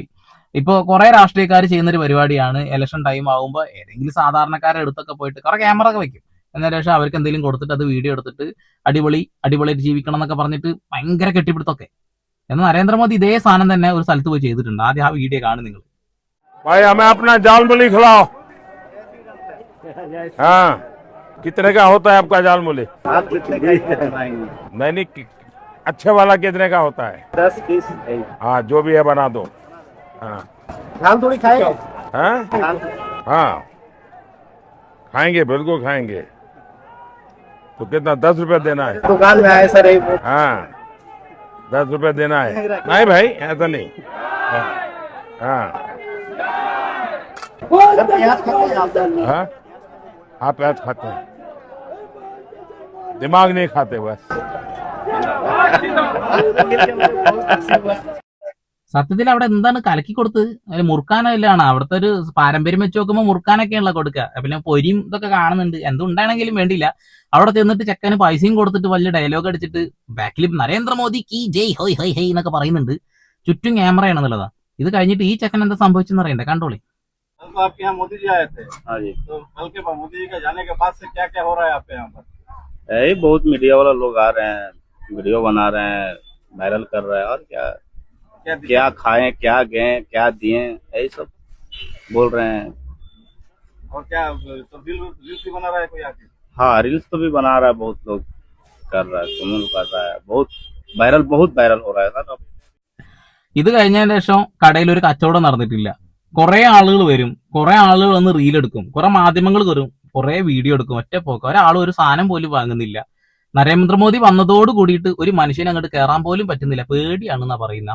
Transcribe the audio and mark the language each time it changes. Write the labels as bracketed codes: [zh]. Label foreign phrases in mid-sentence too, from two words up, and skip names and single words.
[ml] ഇപ്പൊ കുറെ രാഷ്ട്രീയക്കാർ ചെയ്യുന്ന ഒരു പരിപാടിയാണ്, [en] election time [ml] ആകുമ്പോൾ ഏതെങ്കിലും സാധാരണക്കാരെ അടുത്തൊക്കെ പോയിട്ട് കുറെ ക്യാമറ ഒക്കെ വെക്കും. എന്നതിന് ശേഷം അവർക്ക് എന്തെങ്കിലും കൊടുത്തിട്ട് അത് വീഡിയോ എടുത്തിട്ട് അടിപൊളിയായിട്ട് ജീവിക്കണം എന്നൊക്കെ പറഞ്ഞിട്ട് ഭയങ്കര കെട്ടിപ്പിടുത്തൊക്കെ. എന്നാൽ നരേന്ദ്രമോദി ഇതേ സാധനം തന്നെ ഒരു സ്ഥലത്ത് പോയി ചെയ്തിട്ടുണ്ട്. ആദ്യം ആ വീഡിയോ കാണും നിങ്ങൾ. [hi] भाई हमें अपना जाल मूली खिलाओ। हाँ कितने का होता है आपका जाल मूली? नहीं अच्छे वाला कितने का होता है? 10 पीस। हाँ जो भी है बना दो। हाँ धान थोड़ी खाएगा। हाँ हाँ खाएंगे, बिल्कुल खाएंगे। तो कितना 10 रुपया देना है? दुकान में आए सर। हाँ 10 रुपया देना है। नहीं भाई ऐसा नहीं। हाँ प्याज खाते हैं आप? हाँ आप प्याज खाते हैं, दिमाग नहीं खाते बस। [ml] സത്യത്തിൽ അവിടെ എന്താണ് കലക്കി കൊടുത്ത്? അതിൽ മുറുക്കാനല്ലാണ് അവിടുത്തെ ഒരു പാരമ്പര്യം വെച്ച് നോക്കുമ്പോൾ മുറുക്കാനൊക്കെയാണല്ലോ കൊടുക്കുക. പിന്നെ പൊരിയും ഇതൊക്കെ കാണുന്നുണ്ട്. എന്തുണ്ടാണെങ്കിലും വേണ്ടിയില്ല, അവിടെ ചെന്നിട്ട് ചെക്കന് പൈസയും കൊടുത്തിട്ട് വലിയ ഡയലോഗ് അടിച്ചിട്ട് ബാക്കിൽ [hi] नरेंद्र मोदी की जय होय होय है [ml] എന്നൊക്കെ പറയുന്നുണ്ട്. ചുറ്റും ക്യാമറയാണെന്നുള്ളതാ. ഇത് കഴിഞ്ഞിട്ട് ഈ ചെക്കൻ എന്താ സംഭവിച്ചെന്ന് അറിയണ്ടേ, കണ്ടോളി. [hi] आपके यहाँ मोदी जी आए थे? हाँ जी। तो कल के बाद मोदी जी के जाने के बाद से क्या क्या हो रहा है आपके यहाँ पर? यही बहुत मीडिया वाला लोग आ रहे हैं, वीडियो बना रहे हैं, वायरल कर रहे हैं, और क्या खाएं, क्या गए, क्या दिए, यही सब बोल रहे हैं। और क्या तो रील्स भी बना रहा है कोई आके? हाँ रील्स तो भी बना रहा है, बहुत लोग कर रहा है, कमेंट कर रहा है, बहुत वायरल हो रहा है सर। [ml] ഇത് കഴിഞ്ഞതിന് ശേഷം കടയിൽ ഒരു കച്ചവടം നടന്നിട്ടില്ല. കുറെ ആളുകൾ വരും, കുറെ ആളുകൾ വന്ന് റീലെടുക്കും, കുറെ മാധ്യമങ്ങൾ വരും, കുറെ വീഡിയോ എടുക്കും. ഒറ്റ പോക്ക് ഒരാൾ ഒരു സാധനം പോലും വാങ്ങുന്നില്ല. നരേന്ദ്രമോദി വന്നതോട് കൂടിയിട്ട് ഒരു മനുഷ്യനെ അങ്ങോട്ട് കയറാൻ പോലും പറ്റുന്നില്ല. പേടിയാണെന്നാ പറയുന്നത്.